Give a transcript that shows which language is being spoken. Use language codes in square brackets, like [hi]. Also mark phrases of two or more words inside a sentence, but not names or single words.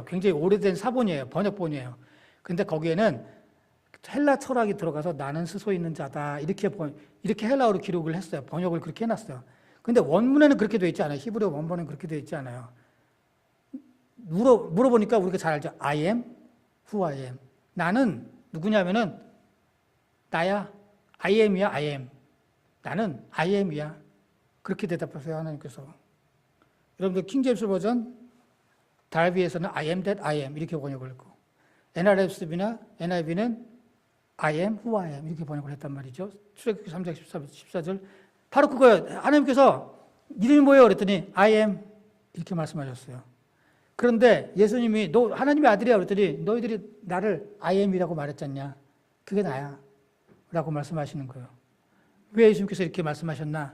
[ko] 굉장히 오래된 사본이에요. 번역본이에요. 근데 거기에는 헬라 철학이 들어가서 나는 스스로 있는 자다. 이렇게 헬라어로 기록을 했어요. 번역을 그렇게 해놨어요. 근데 원문에는 그렇게 되어 있지 않아요. 히브리어 원문에는 그렇게 되어 있지 않아요. 물어보니까 우리가 잘 알죠. [en] I am who I am. [ko] 나는 누구냐면은 나야. [en] I am이야, I am. 나는 I am이야. [ko] 그렇게 대답하세요, 하나님께서. 여러분들 킹제임스 버전 달비에서는 [en] I am that I am [ko] 이렇게 번역을 했고 NRSV나 NIV는 [en] I am who I am [ko] 이렇게 번역을 했단 말이죠. 출애굽기 3장 14절 바로 그거예요. 하나님께서 이름이 뭐예요? 그랬더니 [en] I am [ko] 이렇게 말씀하셨어요. 그런데 예수님이 너 하나님의 아들이야 그랬더니 너희들이 나를 [en] I am [ko] 이라고 말했잖냐. 그게 나야 라고 말씀하시는 거예요. 왜 예수님께서 이렇게 말씀하셨나?